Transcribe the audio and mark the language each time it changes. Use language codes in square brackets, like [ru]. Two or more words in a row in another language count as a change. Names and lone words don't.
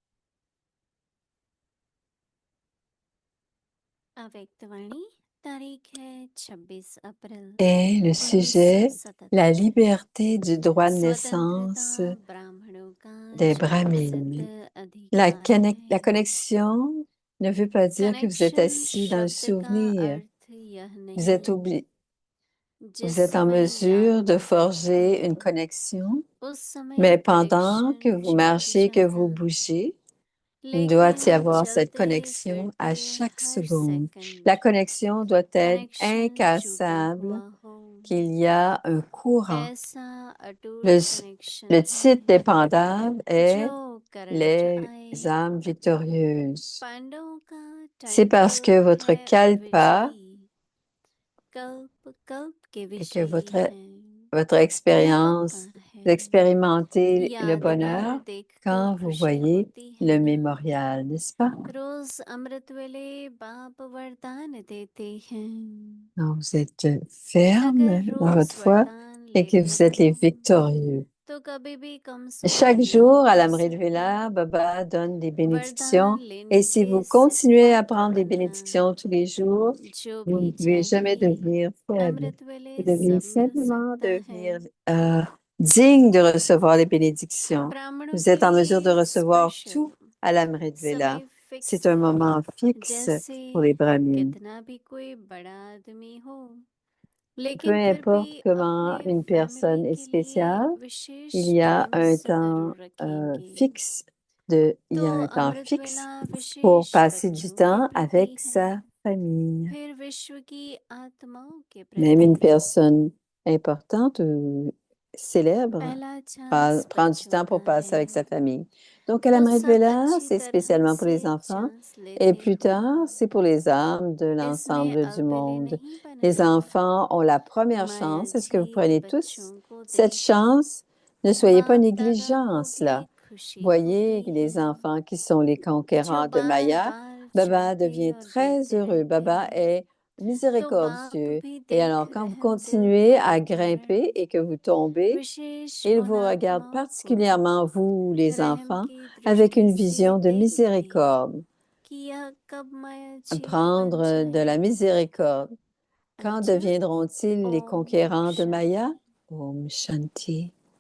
[hi] अव्यक्तवाणी तारीख है 26 अप्रैल [fr] Et le sujet, [hi] 1977। [fr] la liberté du droit de [hi] स्वतंत्रता [fr] naissance [hi] ब्राह्मणों का [fr] des [hi] जन्मसिद्ध [fr] Brahmines. La, [hi] अधिकार [fr] la [hi] है। [fr] connexion ne veut pas dire que vous êtes [hi] कनेक्शन [fr] assis dans le [hi] शब्द का [fr] souvenir. [hi] अर्थ यह [fr] Vous êtes, [hi] नहीं जिस [fr] vous êtes en [hi] समय [fr] mesure [hi] याद [fr] de [hi] आता [fr] forger [hi] है [fr] une connexion, [hi] उस समय [fr] mais pendant que [hi] कनेक्शन [fr] vous [hi] छूट [fr] marchez, que vous [hi] जाता, [fr] bougez, il doit y [hi] लेकिन [fr] avoir cette [hi] चलते [fr] connexion à [hi] फिरते [fr] chaque [hi] हर [fr] seconde. [hi] सेकंड [fr] La connexion doit être [hi] कनेक्शन छूटा [fr] incassable, [hi] हुआ हो। [fr] qu'il y a un courant. [hi] ऐसा अटूट [fr] Le, [hi] कनेक्शन [fr] le titre [hi] है [fr] des pendables est [hi] जो करण [fr] Les [hi] आए। [fr] âmes victorieuses. [hi] पांडवों का [fr] C'est parce [hi] टाइटल [fr] que votre [hi] है kalpa विजयी, कल्प कल्प के [fr] et que [hi] विजयी हैं। [fr] votre [hi] यह [fr] expérience, [hi] पक्का है, [fr] vous expérimentez le [hi] यादगार [fr] bonheur [hi] देखकर [fr] quand vous [hi] खुशी [fr] voyez [hi] होती है [fr] le [hi] ना। [fr] mémorial, n'est-ce pas? [hi] रोज अमृत वेले बाप वरदान देते हैं। [fr] Donc, vous êtes [hi] अगर [fr] ferme dans [hi] रोज [fr] votre foi [hi] वरदान [fr] et que [hi] लेते [fr] vous êtes les [hi] रहो [fr] victorieux. [hi] तो कभी भी [fr] Chaque [hi] कमजोर नहीं [fr] jour, à [hi] हो [fr] l'Amrit [hi] सकते। [fr] Vela, Baba donne des [hi] वरदान [fr] bénédictions. [hi] लेने [fr] Et si [hi] के [fr] vous [hi] सिर्फ [fr] continuez à [hi] पात्र [fr] prendre des [hi] बनना, [fr] bénédictions tous les jours, [hi] जो [fr] vous [hi] भी [fr] ne pouvez jamais [hi] चाहिए [fr] devenir faible. [hi] अमृत वेले [fr] Vous devez [hi] सब मिल [fr] simplement [hi] सकता है। [fr] devenir digne de recevoir les bénédictions. [hi] ब्राह्मणों [fr] Vous [hi] के [fr] êtes en mesure de [hi] लिए [fr] recevoir [hi] स्पेशल [fr] tout à l' [hi] अमृत वेला. समय फिक्स [fr] C'est un [hi] है, [fr] moment fixe [hi] जैसे [fr] pour les Brahmins. [hi] कितना भी कोई बड़ा आदमी हो, [fr] Peu [hi] लेकिन फिर भी [fr] importe comment [hi] अपने [fr] une personne [hi] फैमिली [fr] est [hi] के लिए [fr] spéciale, [hi] विशेष [fr] il y a [hi] टाइम [fr] un temps [hi] जरूर रखेंगे। [fr] fixe [hi] तो [fr] il y a un temps [hi] अमृत [fr] fixe [hi] वेला [fr] pour [hi] विशेष [fr] passer du [hi] बच्चों के [fr] temps [hi] प्रति [fr] avec [hi] है, [fr] sa famille. [hi] फिर विश्व की आत्माओं के [fr] Même une [hi] प्रति। [fr] personne importante ou célèbre [hi] पहला चांस [fr] prend du [hi] बच्चों [fr] temps [hi] का [fr] pour passer [hi] है, [fr] avec sa famille. Donc, à [hi] तो [fr] l'Amrit [hi] सब [fr] Vela, [hi] अच्छी [fr] c'est [hi] तरह [fr] spécialement pour [hi] से [fr] les enfants. [hi] चांस [fr] Et [hi] लेते [fr] plus tard, [hi] हैं। [fr] c'est pour les âmes de [hi] इसमें [fr] l'ensemble du [hi] अलबेले [fr] monde. [hi] नहीं [fr] Les [hi] बनना। [fr] enfants ont la première [hi] माया [fr] chance. Est-ce que vous [hi] जी [fr] prenez [hi] बच्चों [fr] tous [hi] को [fr] cette [hi] देकर [fr] chance? Ne soyez pas [hi] बाप दादा [fr] négligents en [hi] को भी [fr] cela. [hi] खुशी [fr] Voyez [hi] होती [fr] les [hi] है, [fr] enfants qui sont les [hi] जो [fr] conquérants de [hi] बार [fr] Maya. [hi] बार [fr] Baba [hi] चाहते [fr] devient [hi] और [fr] très [hi] देखते [fr] heureux. [hi] रहते [fr] Baba [hi] हैं, [fr] est [hi] तो बाप [fr] miséricordieux. [hi] भी [fr] Et [hi] देख [fr] alors, quand vous [hi] रहम दिल [fr] continuez à [hi] होने के [fr] grimper [hi] कारण [fr] et que vous tombez, [hi] विशेष [fr] il [hi] उन [fr] vous regarde [hi] आत्माओं को [fr] particulièrement, vous, les [hi] रहम [fr] enfants, [hi] की [fr] avec [hi] दृष्टि [fr] une [hi] से [fr] vision de [hi] देखते [fr] miséricorde. [hi] कि यह कब माया जी बन [fr] Prendre de la [hi] जाएंगे। [fr] miséricorde. Quand [hi] अच्छा, [fr] deviendront-ils les [hi] ओम [fr] conquérants de Maya? [hi] शांति। ओम शांति.